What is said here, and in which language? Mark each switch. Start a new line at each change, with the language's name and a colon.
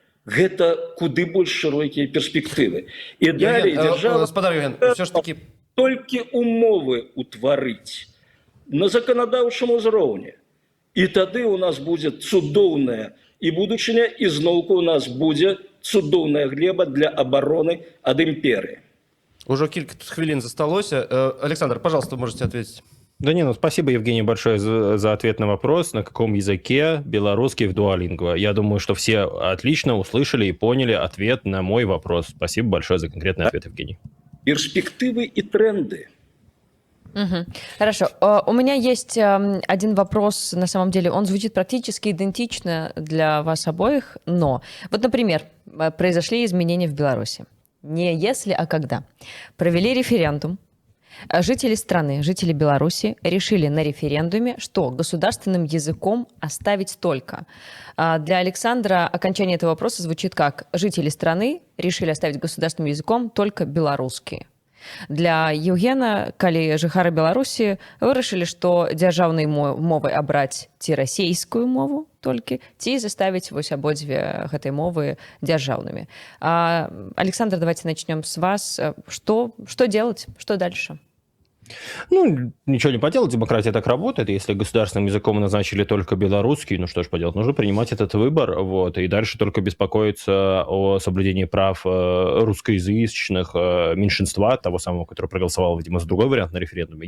Belarusian: Гэта куды больш шырокія перспектывы. І далей дзяржава толькі умовы ўтварыць на заканадаўчым узроўні. І тады у нас будзе цудоўная і будучыня, і зноўку у нас будзе цудоўная глеба для абароны ад імперыі.
Ukrainian: Уже кілька хвилин засталося.
Russian: Александр, пожалуйста, можете ответить. Да не, ну спасибо, Евгений, большое за ответ на вопрос, на каком языке белорусский в Duolingo. Я думаю, что все отлично услышали и поняли ответ на мой вопрос. Спасибо большое за конкретный ответ, Евгений. Перспективы и тренды. Угу. Хорошо. У меня есть один вопрос, на самом деле, он звучит практически идентично для вас обоих, но вот, например, произошли изменения в Беларуси. Не если, а когда. Провели референдум. Жители страны, жители Беларуси решили на референдуме, что государственным языком оставить только. Для Александра окончание этого вопроса звучит как: жители страны решили оставить государственным языком только белорусский.
Belarusian: Для Евгена, калі жыхары Беларусі, вырашылі, што дзяржаўнай мовай абраць ці расейскую мову толькі, ці заставіць вось абодзве гэтай мовы дзяржаўнымі.
Russian: Александр, давайте начнем с вас. Что делать? Что дальше? Ну, ничего не поделать, демократия так работает. Если государственным языком назначили только белорусский, ну что ж поделать, нужно принимать этот выбор, вот, и дальше только беспокоиться о соблюдении прав русскоязычных меньшинства, того самого, который проголосовал, видимо, за другой вариант на референдуме.